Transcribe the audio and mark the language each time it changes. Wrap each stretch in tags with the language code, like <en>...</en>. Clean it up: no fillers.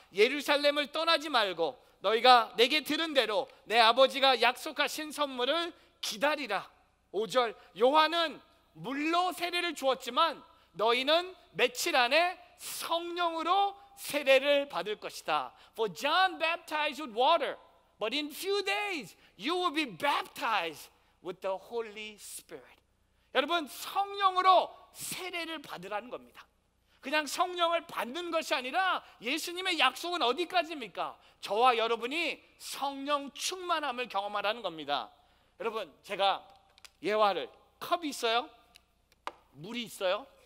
<ko>예루살렘을 떠나지 말고 너희가 내게 들은 대로 내 아버지가 약속하신 선물을 기다리라. 5절, 요한은 물로 세례를 주었지만 너희는 며칠 안에 성령으로 세례를 받을 것이다.</ko> <en>For John baptized with water, but in few days you will be baptized with the Holy Spirit.</en> <ko>여러분, 성령으로 세례를 받으라는 겁니다. 그냥 성령을 받는 것이 아니라 예수님의 약속은 어디까지입니까? 저와 여러분이 성령 충만함을 경험하라는 겁니다. 여러분, 제가 예화를, 컵이 있어요? 물이 있어요?</ko>